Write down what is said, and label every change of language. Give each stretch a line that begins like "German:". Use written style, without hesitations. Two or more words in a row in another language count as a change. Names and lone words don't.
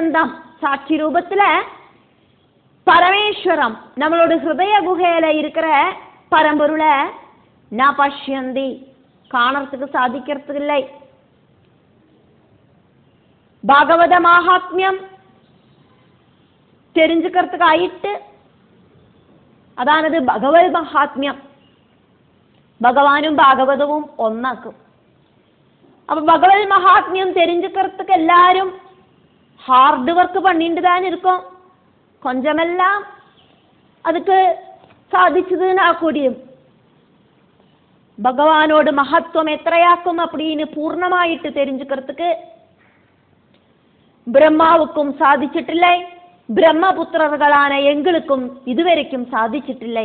Tamil: பஷ்யந்தம் சாட்சி ரூபத்துல பரமேஸ்வரம் நம்மளோட ஹிருதய குகையில இருக்கிற பரம்பொருளை
Sanskrit: न पश्यन्ति,
Tamil: காணறதுக்கு சாதிக்கிறதுக்கு இல்லை. பாகவத மகாத்மியம் தெரிஞ்சுக்கிறதுக்கு ஆயிட்டு,
Malayalam: അതാണത് ഭഗവത് മഹാത്മ്യം. ഭഗവാനും ഭാഗവതവും ഒന്നാക്കും. അപ്പൊ ഭഗവത് മഹാത്മ്യം
Tamil: தெரிஞ்சுக்கிறதுக்கு எல்லாரும்
English: hard work
Tamil: பண்ணிட்டு தான் இருக்கோம். கொஞ்சமெல்லாம் அதுக்கு சாதிச்சதுன்னா கூடியும் பகவானோட மகத்துவம் எത്രയാക്കും அப்படின்னு பூர்ணமாயிட்டு தெரிஞ்சுக்கிறதுக்கு பிரம்மாவுக்கும் சாதிச்சிட்டில்லை, பிரம்மபுத்திரர்களான எங்களுக்கும் இதுவரைக்கும் சாதிச்சிட்டில்லை.